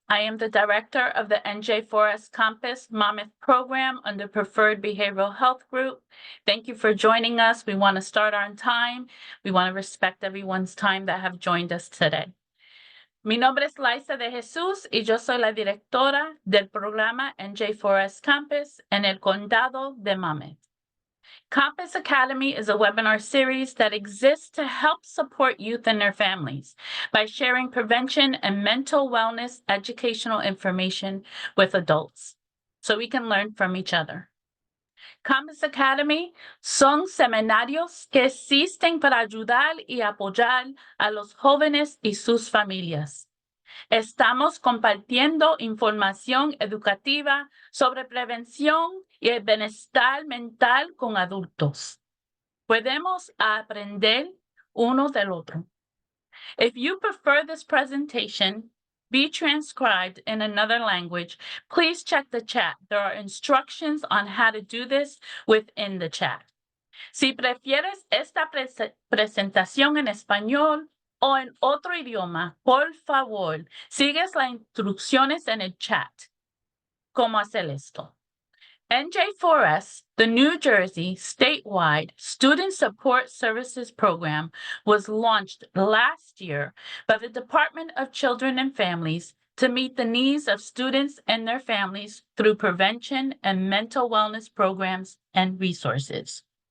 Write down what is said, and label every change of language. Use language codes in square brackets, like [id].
[en] I am the director of the NJ4S Campus Monmouth program under Preferred Behavioral Health Group. Thank you for joining us. We want to start on time. We want to respect everyone's time that have joined us today. [es] Mi nombre es Liza de Jesus y yo soy la directora del programa NJ4S Campus en el condado de Monmouth. [en] Campus Academy is a webinar series that exists to help support youth and their families by sharing prevention and mental wellness educational information with adults so we can learn from each other. [es] Campus Academy son seminarios que existen para ayudar y apoyar a los jóvenes y sus familias. Estamos compartiendo información educativa sobre prevención y el bienestar mental con adultos. Podemos aprender uno del otro. [en] If you prefer this presentation be transcribed in another language, please check the chat. There are instructions on how to do this within the chat. [es] Si prefieres esta presentación en español o en otro idioma, por favor, sigues las instrucciones en el chat. ¿Cómo hacer esto? [en] NJ4S, the New Jersey statewide Student Support Services Program, was launched last year by the Department of Children and Families to meet the needs of students and their families through prevention and mental wellness programs and resources.